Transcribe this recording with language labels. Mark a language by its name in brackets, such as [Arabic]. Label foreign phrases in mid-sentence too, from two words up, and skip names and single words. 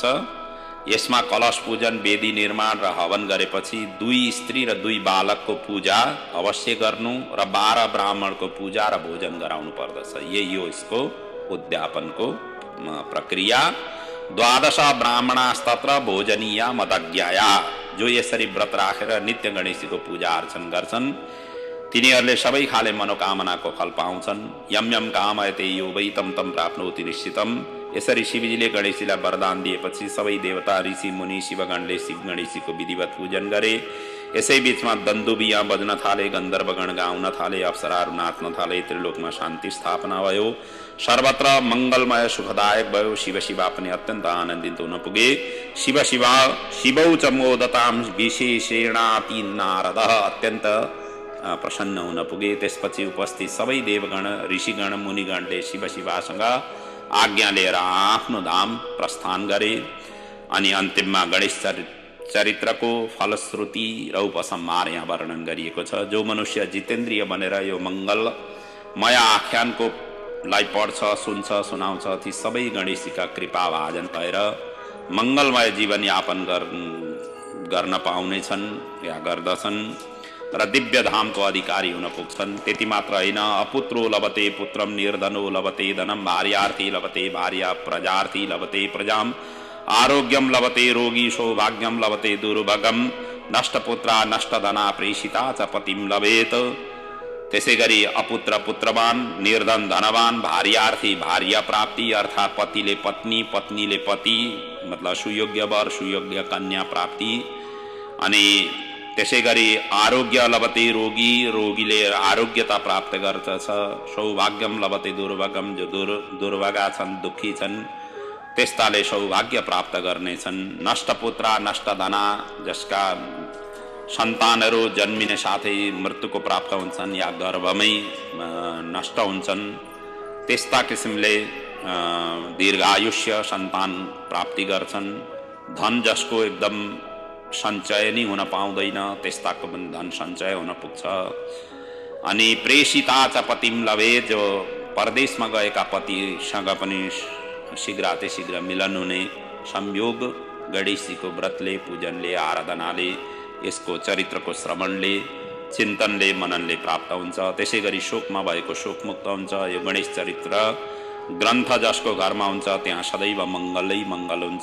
[Nepali] यसमा कलश पूजन, वेदी निर्माण र हवन गरेपछि 2 स्त्री र 2 बालकको पूजा अवश्य गर्नु र 12 ब्राह्मणको पूजा र भोजन गराउनु पर्दछ। यही हो यसको उद्यापनको प्रक्रिया। [Sanskrit] 12 ब्राह्मणास्तत्र भोजनीय मदज्ञाया, [Nepali] जो यसरी व्रत राखेर नित्य गणेशजीको पूजा अर्चन गर्छन् तिनीहरूले सबै खाले मनोकामनाको फल पाउँछन्। [Sanskrit] यम यम कामयते यो वै तम तम प्राप्नोति निश्चितम। [Nepali] यसरी शिवजीले गणेशजीलाई वरदान दिएपछि सबै देवता, ऋषि, मुनि, शिवगणले शिव गणेशजीको विधिवत पूजन गरे। यसै बीचमा दन्दुबिया बज्न थाले, गन्धर्वगण गाउन थाले, अप्सराहरू नाच्न थाले, त्रिलोकमा शान्ति स्थापना भयो, सर्वत्र मङ्गलमय सुखदायक भयो। शिव शिवा पनि अत्यन्त आनन्दित हुन पुगे। [Sanskrit] शिवौ च मोदतां विशेषेणाति नारद, [Nepali] अत्यन्त प्रसन्न हुन पुगे। त्यसपछि उपस्थित सबै देवगण, ऋषिगण, मुनिगणले शिव शिवासँग आज्ञा लिएर आफ्नो धाम प्रस्थान गरे। अनि अन्तिममा गणेश चरित्रको फलश्रुति र उपसंहार यहाँ वर्णन गरिएको छ। जो मनुष्य जितेन्द्रिय बनेर यो मङ्गलमय आख्यानको लाई पढ्छ, सुन्छ, सुनाउँछ, ती सबै गणेशजीका कृपा भाजन भएर मङ्गलमय जीवन यापन गर्न पाउनेछन् या गर्दछन् र दिव्य धामको अधिकारी हुन पुग्छन्। त्यति मात्र होइन, [Sanskrit] अपुत्रो लभते पुत्रम, निर्धनो लभते धनम, भार्यार्थी लभते भार्या, प्रजार्थी लभते प्रजाम, आरोग्यम लभते रोगी, सौभाग्यम लभते दुर्भगम, नष्टपुत्रा नष्टधना प्रेषिता च पतिम लभेत। [Nepali] त्यसै गरी अपुत्र पुत्रवान, निर्धन धनवान, भार्यार्थी भार्या प्राप्ति अर्थात् पतिले पत्नी, पत्नीले पति मतलब सुयोग्य वर, सुयोग्य कन्या प्राप्ति। अनि त्यसै गरी [Sanskrit] आरोग्य लभते रोगी, [Nepali] रोगीले आरोग्यता प्राप्त गर्दछ। [Sanskrit] सौभाग्यम लभते दुर्भगम, [Nepali] जो दुर्भगा छन्, दुःखी छन्, त्यस्ताले सौभाग्य प्राप्त गर्नेछन्। [Sanskrit] नष्टपुत्रा नष्टधना, [Nepali] जसका सन्तानहरू जन्मिने साथै मृत्युको प्राप्त हुन्छन् या गर्भमै नष्ट हुन्छन्, त्यस्ता किसिमले दीर्घायुष्य सन्तान प्राप्ति गर्छन्। धन जसको एकदम सञ्चय नै हुन पाउँदैन, त्यस्ताको पनि धन सञ्चय हुन पुग्छ। [Sanskrit] अनि प्रेषिता च पतिम लभे, [Nepali] जो परदेशमा गएका पतिसँग पनि शीघ्र मिलन हुने संयोग गणेशजीको व्रतले, पूजनले, आराधनाले, यसको चरित्रको श्रवणले, चिन्तनले, मननले प्राप्त हुन्छ। त्यसै गरी शोकमा भएको शोकमुक्त हुन्छ। यो गणेश चरित्र ग्रन्थ जसको घरमा हुन्छ त्यहाँ सदैव मङ्गलै मङ्गल हुन्छ।